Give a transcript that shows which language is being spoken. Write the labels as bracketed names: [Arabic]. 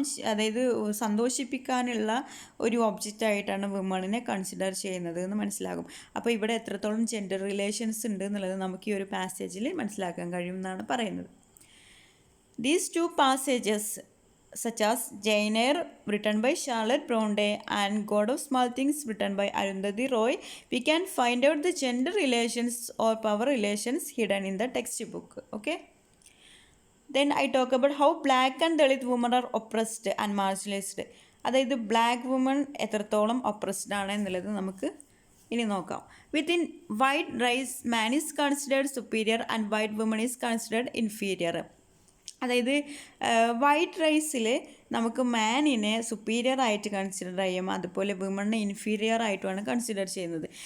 [Malayalam] അതായത് സന്തോഷിപ്പിക്കാനുള്ള ഒരു ഒബ്ജക്റ്റായിട്ടാണ് വുമണിനെ കൺസിഡർ ചെയ്യുന്നത് എന്ന് മനസ്സിലാകും. അപ്പോൾ ഇവിടെ എത്രത്തോളം ജെൻഡർ റിലേഷൻസ് ഉണ്ട് എന്നുള്ളത് നമുക്ക് ഈ ഒരു പാസേജിൽ മനസ്സിലാക്കാൻ കഴിയും എന്നാണ് പറയുന്നത്. [English] These two passages, such as Jane Eyre, written by Charlotte Bronte, and God of Small Things, written by Arundhati Roy, we can find out the gender relations or power relations hidden in the textbook. Okay. Then I talk about how black and Dalit women are oppressed and marginalized. [Malayalam] അതായത് black woman എത്രത്തോളം oppressed ആണ് എന്നുള്ളത് നമുക്ക് ഇനി നോക്കാം. [English] Within white race man is considered superior and white woman is considered inferior. [Malayalam] അതായത് white റൈസിൽ നമുക്ക് മാനിനെ സുപ്പീരിയർ ആയിട്ട് കൺസിഡർ ചെയ്യും, അതുപോലെ വിമണിനെ ഇൻഫീരിയർ ആയിട്ടുമാണ് കൺസിഡർ ചെയ്യുന്നത്.